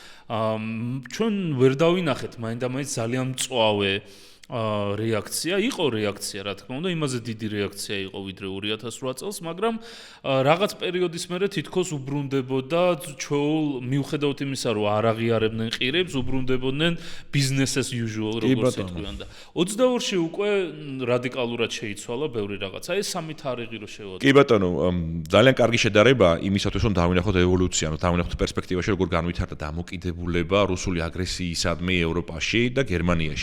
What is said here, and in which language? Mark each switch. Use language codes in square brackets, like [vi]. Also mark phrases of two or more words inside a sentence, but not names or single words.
[ka] ჩვენ ვერ დავინახეთ მაინდამაინც ძალიან მწვავე რეაქცია, იყო რეაქცია, რა თქმა უნდა, იმაზე დიდი რეაქცია იყო ვიდრე 2008 წელს, მაგრამ რაღაც პერიოდის მერე თითქოს უბრუნდებოდა ჩვეულ მიუხედავად იმისა, რომ არ აღიარებდნენ ყირებს, უბრუნდებოდნენ [en] business as usual, [ka] როგორც ეთქვიან და 22-ში უკვე რადიკალურად შეიცვალა ბევრი რაღაცა. ეს სამი თარიღი რო შევადაროთ. კი ბატონო, ძალიან კარგი შედარება იმისათვის, რომ დავინახოთ ევოლუცია, ანუ დავინახოთ პერსპექტივაში, როგორ განვითარდა დამოკიდებულება რუსული აგრესიისადმი ევროპაში და გერმანიაში.